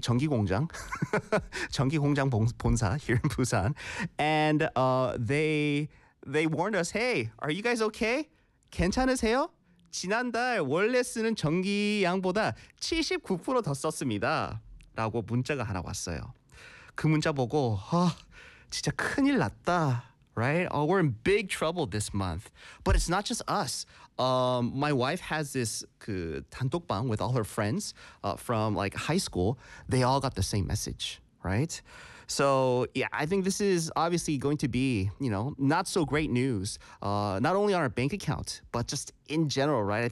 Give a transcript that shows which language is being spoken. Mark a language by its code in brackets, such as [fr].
[ko] 전기공장, 전기공장 본사 [en] here in Busan, and they warned us, hey, are you guys okay? [ko] 괜찮으세요? 지난달 원래 쓰는 전기량보다 79% 더 썼습니다. 라고 문자가 하나 왔어요. 그 문자 보고, 아, 진짜 큰일 났다. [en] Right? Oh, we're in big trouble this month. But it's not just us. My wife has this [ko] 그 단톡방 [en] with all her friends from like high school. They all got the same message, right? So yeah, I think this is obviously going to be, you know, not so great news, not only on our bank account, but just in general, right?